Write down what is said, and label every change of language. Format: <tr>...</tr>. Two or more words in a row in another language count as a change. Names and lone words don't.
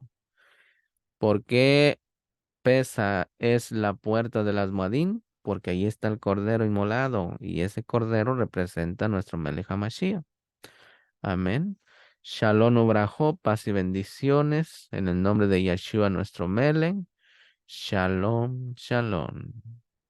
<es>¿Por qué Pesa es la puerta de las Moadim? Porque ahí está el cordero inmolado y ese cordero representa a nuestro</es> <he>מלך המשיח. Amén. שלום וברכה,</he> <es>paz y bendiciones en el nombre de Yeshua nuestro Melech.</es> <he>שלום, שלום.</he>